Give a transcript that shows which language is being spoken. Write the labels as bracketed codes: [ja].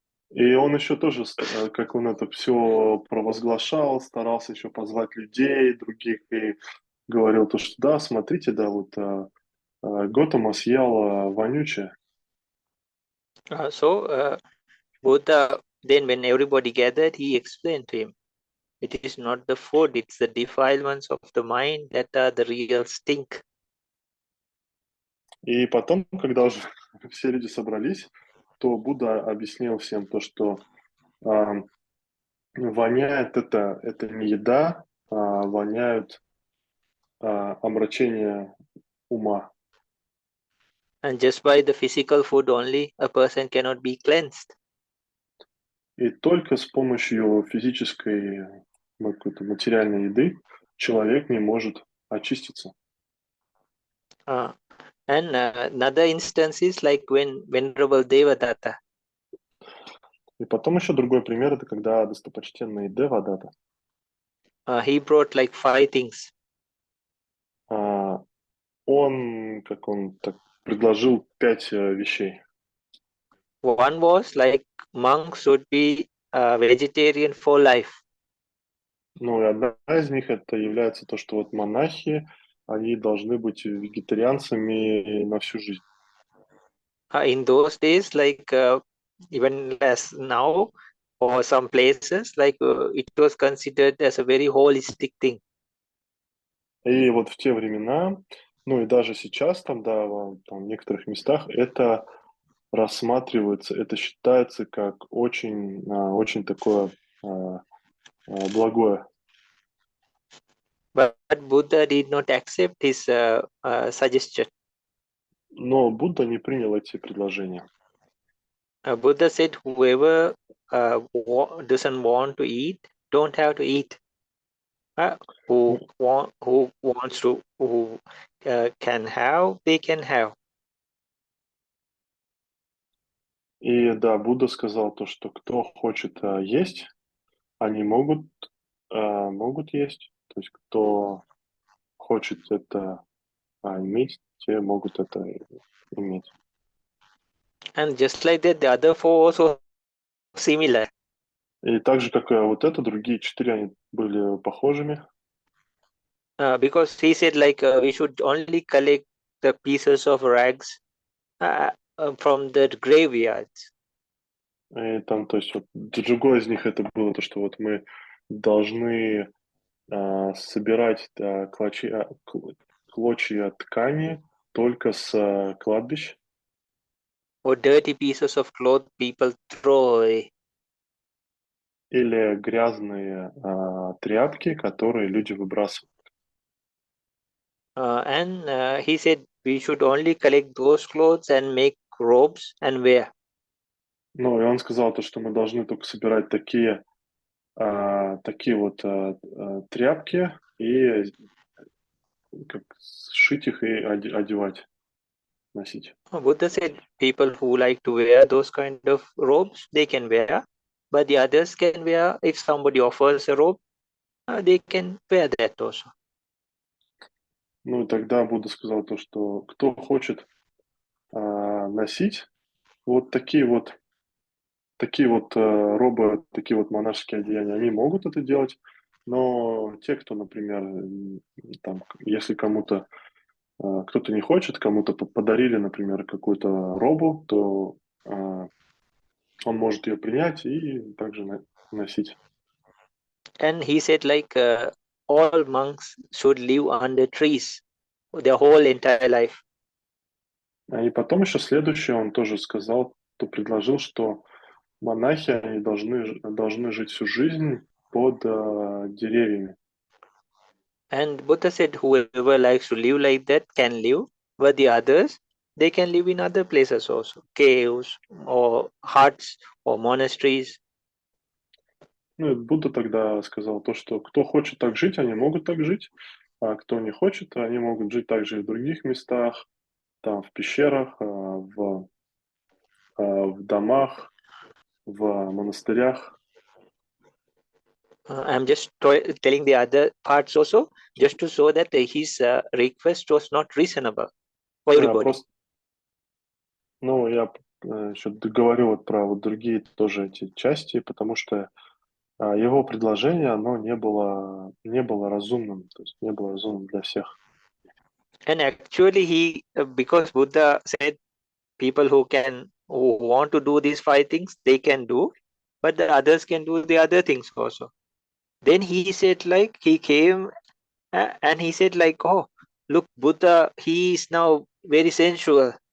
[ru] И он еще тоже, как он это все провозглашал, старался еще позвать людей, других, и говорил то, что да, смотрите, да, вот Готама съел вонючее. [en] Buddha, then when everybody gathered, he explained to him, it is not the food, it's the defilements of the mind that are the real stink. [ru] И потом, когда уже все люди собрались, то Будда объяснил всем то, что воняет это не еда, воняют омрачение ума. [en] And just by the physical food only, a person cannot be cleansed. [ru] И только с помощью физической, какой-то материальной еды человек не может очиститься. [en] And another instance is like when Venerable Devadatta. [ru] И потом еще другой пример, это когда достопочтенный Девадата. [en] He brought like 5 things. [ru] Он так предложил 5 вещей. [en] One was like monks should be vegetarian for life. [ru] Ну, и одна из них это является то, что вот монахи, они должны быть вегетарианцами на всю жизнь. [en] In those days, like even as now, or some places, like it was considered as a very holistic thing. [ru] И вот в те времена, ну и даже сейчас там, да, там, в некоторых местах это рассматривается, это считается как очень такое благое. [en] But Buddha did not accept his suggestion. [ru] Но Будда не принял эти предложения. [en] Buddha said, whoever doesn't want to eat, don't have to eat. Who wants to, who can have, they can have. [ru] И да, Будда сказал то, что кто хочет есть, они могут есть. То есть кто хочет это иметь, те могут это иметь. [en] And just like that, the other 4 also similar. [ru] И так же, как и вот это, другие 4, они были похожими. [en] Because he said like we should only collect the pieces of rags from the graveyards. [ru] И там, то есть, вот, другое из них это было то, что вот мы должны собирать клочья ткани только с кладбищ. [en] Or dirty pieces of cloth people throw away. [ru] или грязные тряпки, которые люди выбрасывают. [en] And he said we should only collect those clothes and make robes and wear. [ru] Ну, и он сказал то, что мы должны только собирать такие вот тряпки и как сшить их и одевать, носить. [en] Buddha said people who like to wear those kind of robes, they can wear, but the others can wear. If somebody offers a robe, they can wear that also. [ru] Ну, и тогда Будда сказал то, что кто хочет носить вот такие вот робы, такие вот монашеские одеяния, они могут это делать, но те, кто, например, там, если кому-то кто-то не хочет, кому-то подарили, например, какую-то робу, то он может ее принять и также носить. [en] And he said like all monks should live under trees their whole entire life. [ru] И потом еще следующее он тоже сказал, то предложил, что монахи, они должны жить всю жизнь под деревьями. [en] And Buddha said whoever likes to live like that can live, but the others, they can live in other places also, caves or huts or monasteries. [ru] Ну, и Будда тогда сказал то, что кто хочет так жить, они могут так жить, а кто не хочет, они могут жить также и в других местах, там, в пещерах, в домах, в монастырях. [en] I'm just telling the other parts also, just to show that his request was not reasonable for everybody. [ru] Просто, ну, я еще договорю вот про вот другие тоже эти части, потому что его предложение, оно не было разумным, то есть не было разумным для всех. [en] And actually because Buddha said people who want to do these 5 things, they can do, but the others can do the other things also. Then he said like, he came and he said like, oh, look, Buddha, he is now very sensual.